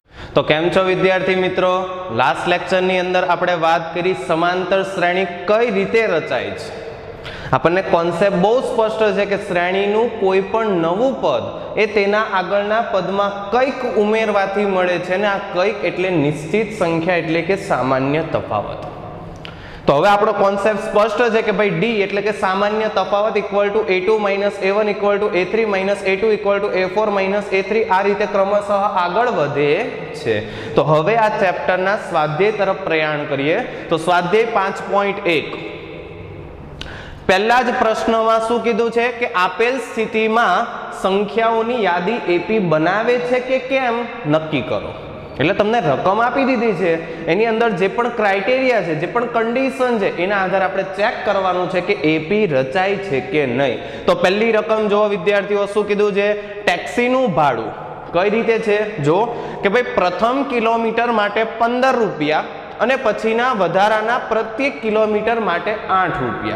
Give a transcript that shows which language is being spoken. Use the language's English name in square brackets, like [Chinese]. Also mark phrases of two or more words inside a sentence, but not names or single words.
[Gujarati] તો કેમ છો વિદ્યાર્થી મિત્રો, [English] last lecture [Gujarati] ની અંદર આપણે વાત કરી સમાંતર શ્રેણી કઈ રીતે રચાય છે। [Hindi] आपने कॉन्सेप्ट बहुत स्पष्ट है कि [Gujarati] શ્રેણીનું કોઈપણ નવું પદ એ તેના આગળના પદમાં કંઈક ઉમેરવાથી મળે છે ને આ કંઈક એટલે નિશ્ચિત સંખ્યા એટલે કે સામાન્ય તફાવત। તો હવે આપણો કૉન્સેપ્ટ [Hindi] स्पष्ट है कि भाई [Gujarati] ડી એટલે કે સામાન્ય તફાવત [English] equal to a2 - a1 equal to a3 - a2 equal to a4 - a3 [Gujarati] આ રીતે ક્રમશઃ આગળ વધે છે। તો હવે આ ચેપ્ટરના સ્વાધ્યાય તરફ પ્રયાણ કરીએ। તો સ્વાધ્યાય 5.1 પહેલા જ પ્રશ્નમાં શું કીધું છે કે આપેલ સ્થિતિમાં સંખ્યાઓની યાદી એપી બનાવે છે કે કેમ નક્કી કરો। એટલે તમને રકમ આપી દીધી છે, એની અંદર જે પણ ક્રાઇટેરિયા છે, જે પણ કન્ડિશન છે, એના આધારે આપણે ચેક કરવાનું છે કે એપી રચાય છે કે નહીં। તો પહેલી રકમ જો વિદ્યાર્થીઓ શું કીધું છે, ટેક્સીનું ભાડું કઈ રીતે છે જો કે ભાઈ પ્રથમ કિલોમીટર માટે 15 રૂપિયા અને પછીના વધારાના પ્રત્યેક કિલોમીટર માટે 8 રૂપિયા।